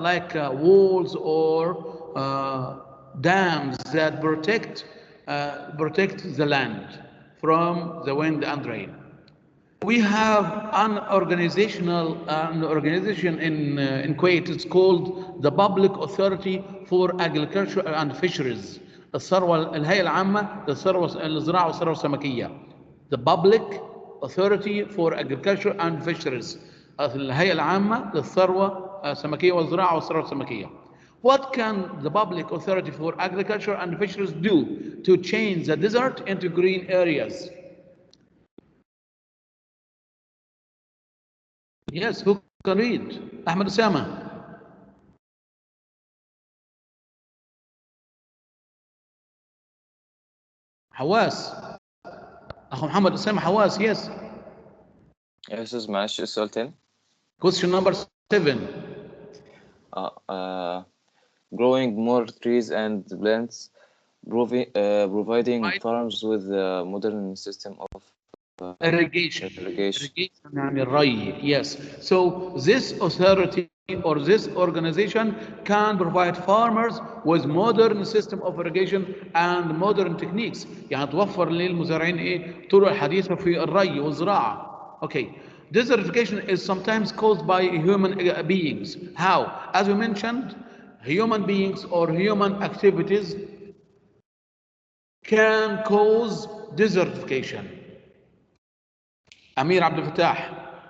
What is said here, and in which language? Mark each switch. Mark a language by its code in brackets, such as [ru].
[en] Like walls or dams that protect the land from the wind and rain. We have an organization in Kuwait. It's called the Public Authority for Agriculture and Fisheries. [ar] الهيئة العامة للثروة الزراعة والثروة السمكية. [en] The Public Authority for Agriculture and Fisheries. [ar] الهيئة العامة للثروة السمكية والزراعة والثروة السمكية. [en] What can the Public Authority for Agriculture and Fisheries do to change the desert into green areas? Yes, who can read? Ahmed Osama. [ar] حواس. أخو محمد أسامة حواس. Yes. يا أستاذ معلش السؤال تاني. [en] Question number 7. Growing more trees and plants, providing farms with a modern system of irrigation. [ar] يعني الري. [en] Yes. So this authority or this organization can provide farmers with modern system of irrigation and modern techniques. [ar] يعني توفر للمزارعين طرق حديثة في الري والزراعة. [en] Okay. Desertification is sometimes caused by human beings. How? As we mentioned, human beings or human activities can cause desertification. Amir Abdel Fattah.